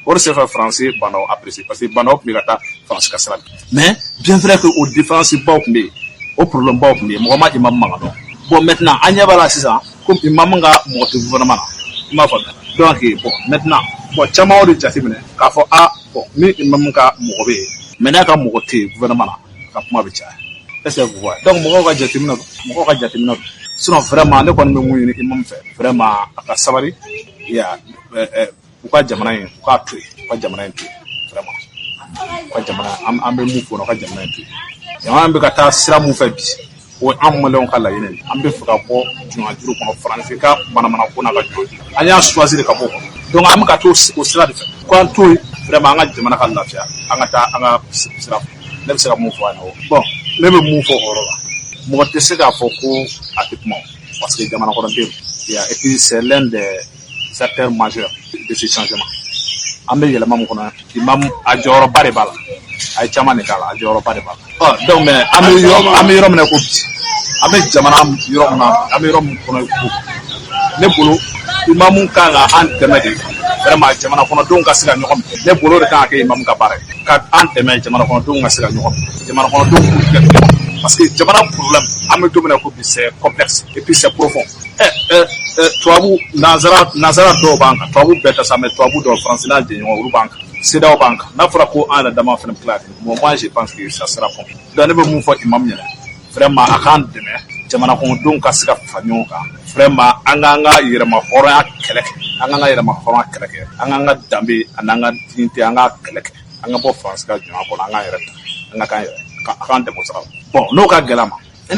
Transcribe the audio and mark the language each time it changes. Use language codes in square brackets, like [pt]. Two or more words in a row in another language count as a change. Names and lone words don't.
[bm] de se fɛ Faransi bandaw [fr] apprécier parce que [bm] bandaw tun bɛ ka taa Faransi ka sira kan [fr] mais bien vrai que [bm] o différence baw tun bɛ yen o problème baw tun bɛ yen mɔgɔ ma imamu man kan dɔn [fr] bon maintenant [bm] an ɲɛ b'a la sisan ko imamu ka mɔgɔ tɛ gouvernement na i m'a faamuya [fr] donc bon maintenant bon [bm] caman o de jateminɛ k'a fɔ bon ni imamu ka mɔgɔ bɛ yen mais n'a ka mɔgɔ tɛ yen gouvernement na ka kuma bɛ caya [fr] est-ce que vous voyez [bm] donc mɔgɔw ka jateminɛ don [fr] sinon vraiment [bm] ne kɔni bɛ mun ɲini imamu fɛ vraiment a ka sabali u ka jamana in u k'a to yen u ka jamana in to yen vraiment u ka jamana an bɛ mun fɔ u ka jamana in to yen jamana bɛ ka taa sira mun fɛ bi o ye an maliyɛnw ka laɲini an bɛ fɛ ka bɔ jɔnjuru kɔnɔ Faransi ka manamana ko n'a ka jɔnjuru an y'a choisir ka bɔ o kɔnɔ donc an bɛ ka to o sira de fɛ ko an to yen vraiment an ka jamana ka lafiya an ka taa an ka sira fɛ ne bɛ se ka mun fɔ a ɲɛna bon ne bɛ mun fɔ o yɔrɔ la mɔgɔ tɛ se k'a fɔ ko a tɛ kuma [fr] parce que [bm] jamana kɔnɔdenw [fr] et puis c'est l'un des acteurs majeurs de ce changement [bm] an bɛ yɛlɛma mun kɔnɔ imamu a jɔyɔrɔba de b'a la a ye caman de k'a la a jɔyɔrɔba de b'a la [fr] donc mais [bm] an bɛ yɔrɔ min na ko bi an bɛ jamana yɔrɔ min na an bɛ yɔrɔ min kɔnɔ ko ne bolo imamu kan ka an dɛmɛ de vraiment jamana kɔnɔdenw ka se ka ɲɔgɔn minɛ ne bolo de kan ka kɛ imamu ka baara ye ka an dɛmɛ jamana kɔnɔdenw ka se ka ɲɔgɔn minɛ jamana kɔnɔdenw k'u tigɛ tigɛ [fr] parce que [bm] jamana problème an bɛ don min na ko bi [fr] c'est complexe et puis c'est profond [bm] tubabu nanzara dɔw b'an kan tubabu bɛɛ tɛ sa mais tubabu dɔw Faransi n'a jɛɲɔgɔn olu b'an kan CEDEAO b'an kan n'a fɔra ko an yɛrɛ dama fana bɛ tila ka kɛ [fr] moi je pense que ça sera bon donc [bm] ne bɛ mun fɔ imamu ɲɛna vraiment a k'an dɛmɛ jamana kɔnɔdenw ka se ka fara ɲɔgɔn kan vraiment an k'an ka yɛrɛma hɔrɔnya kɛlɛ kɛ an k'an ka yɛrɛma hɔrɔnya kɛlɛ kɛ an k'an ka danbe ani an ka dignité an k'a kɛlɛ kɛ an ka bɔ Faransi ka jɔnya kɔnɔ an k'an yɛrɛ ta an ka k'an yɛrɛ a k'an dɛmɛ o sira la bon n'o ka gɛlɛn ma i